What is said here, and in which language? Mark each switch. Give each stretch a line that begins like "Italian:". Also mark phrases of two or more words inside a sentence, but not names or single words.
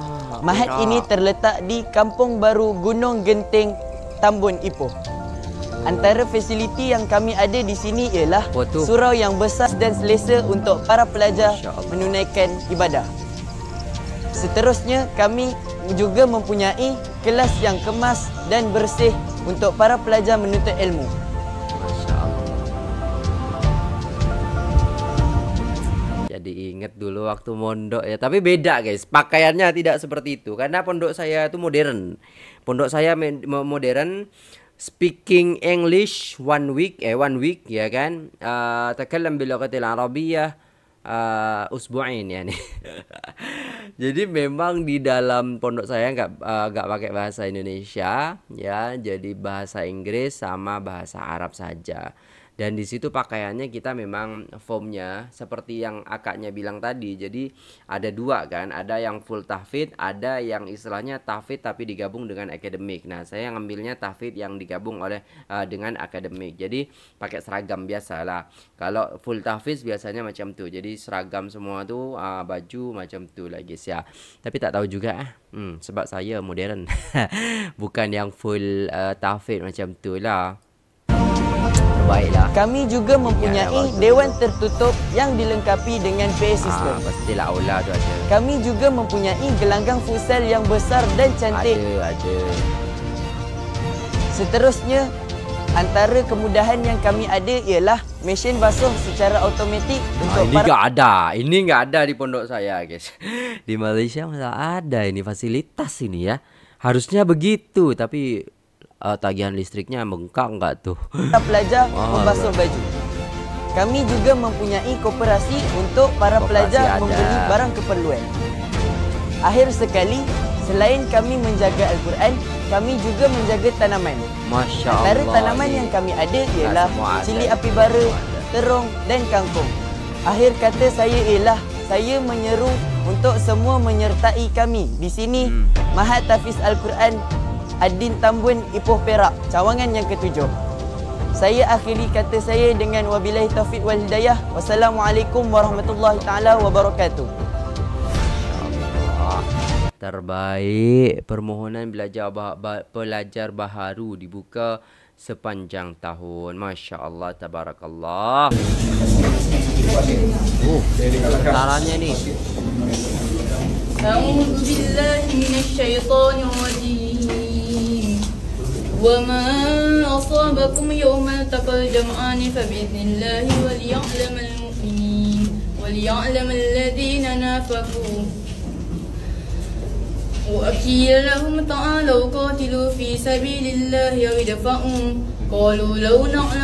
Malay: Mahat ini terletak di Kampung Baru Gunung Genting, Tambun Ipoh. Antara fasiliti yang kami ada di sini ialah surau yang besar dan selesa untuk para pelajar menunaikan ibadah. Seterusnya, kami juga mempunyai kelas yang kemas dan bersih untuk para pelajar menuntut ilmu.
Indonesian: Jadi ingat dulu waktu mondok ya. Tapi beda guys, pakaiannya tidak seperti itu. Karena pondok saya itu modern. Pondok saya modern.
English: Speaking English one week
Indonesian: ya kan.
Arabic: تكلم باللغة العربية أسبوعين يعني.
Indonesian: Jadi memang di dalam pondok saya enggak pakai bahasa Indonesia ya, jadi bahasa Inggris sama bahasa Arab saja. Dan di situ pakaiannya kita memang formnya seperti yang akaknya bilang tadi. Jadi ada dua kan, ada yang full tahfidz, ada yang istilahnya tahfidz tapi digabung dengan akademik. Nah, saya ngambilnya tahfidz yang digabung oleh dengan akademik. Jadi pakai seragam biasa lah.
Malay: Kalau full tahfidz biasanya macam tu. Jadi seragam semua tu, baju macam tu lah guys ya. Tapi tak tahu juga sebab saya modern. Bukan yang full tahfidz macam tu lah. Baiklah. Kami juga mempunyai dewan tertutup yang dilengkapi dengan
English: PA system.
Malay: Pastilah aula tu ada. Kami juga mempunyai gelanggang futsal yang besar dan cantik. Ada. Seterusnya, antara kemudahan yang kami ada ialah mesin basuh secara automatik untuk
Indonesian: ini enggak ada. Ini enggak ada di pondok saya, guys. Di Malaysia malah ada ini fasilitas ini ya. Harusnya begitu, tapi tagihan listriknya bengkak enggak tuh?
Malay: Pelajar membasuh baju. Kami juga mempunyai koperasi untuk para pelajar membeli barang keperluan. Akhir sekali, selain kami menjaga Al-Quran, kami juga menjaga tanaman.
Arabic: ما شاء الله.
Malay: Antara tanaman yang kami ada ialah cili api bara, terung dan kangkung. Akhir kata saya ialah saya menyeru untuk semua menyertai kami di sini Mahat Tahfiz Al-Quran Ad-Din Tambun Ipoh Perak, cawangan yang ke-7. Saya akhiri kata saya dengan
Arabic: وبالله التوفيق والهداية. والسلام عليكم ورحمة الله تعالى وبركاته.
Malay: Terbaik. Permohonan pelajar baharu dibuka sepanjang tahun.
Arabic: ما شاء الله تبارك الله.
Malay: Caranya ni.
Arabic: أعوذ بالله من الشيطان الرجيم. وما أصابكم يوم التقى الجمعان فبإذن الله وليعلم المؤمنين وليعلم الذين نافقوا وأكيل لهم تعالوا قاتلوا في سبيل الله أو ادفعوا قالوا لو نعلم